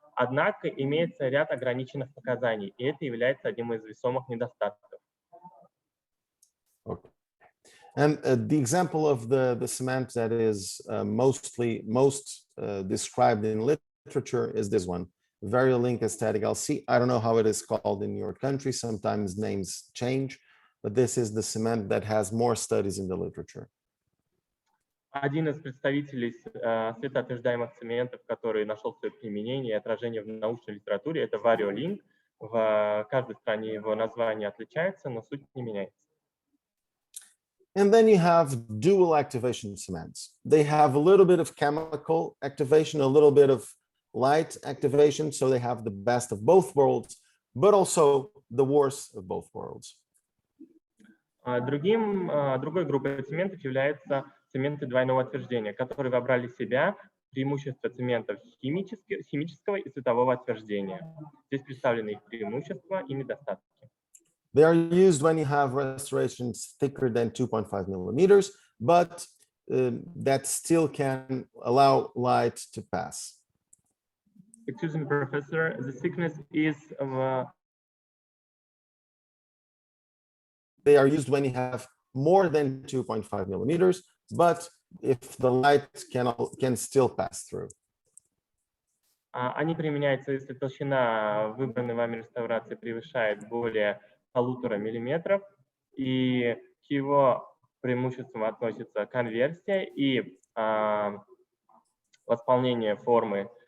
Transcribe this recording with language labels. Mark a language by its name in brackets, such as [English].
[Russian] Однако имеется ряд ограниченных показаний, и это является одним из весомых недостатков. [English] Okay. And the example of the cement that is most described in literature is this one, Varilink aesthetic LC. I don't know how it is called in your country. Sometimes names change, but this is the cement that has more studies in the literature. [Russian] Один из представителей светоотверждаемых цементов, который нашел свое применение и отражение в научной литературе, это Varilink. В каждой стране его название отличается, но суть не меняется. [English] And then you have dual activation cements. They have a little bit of chemical activation, a little bit of light activation, so they have the best of both worlds, but also the worst of both worlds. [Russian] Другой группой цементов являются цементы двойного отверждения, которые вобрали в себя преимущества цементов химического и светового отверждения. Здесь представлены их преимущества и недостатки. [English] They are used when you have restorations thicker than 2.5 millimeters, but that still can allow light to pass. Excuse me, Professor, the thickness is... They are used when you have more than 2.5 millimeters, but if the light can still pass through. [Russian] Они применяются, если толщина выбранной вами реставрации превышает более 1,5 миллиметров, и к его преимуществам относятся конверсия и восполнение формы.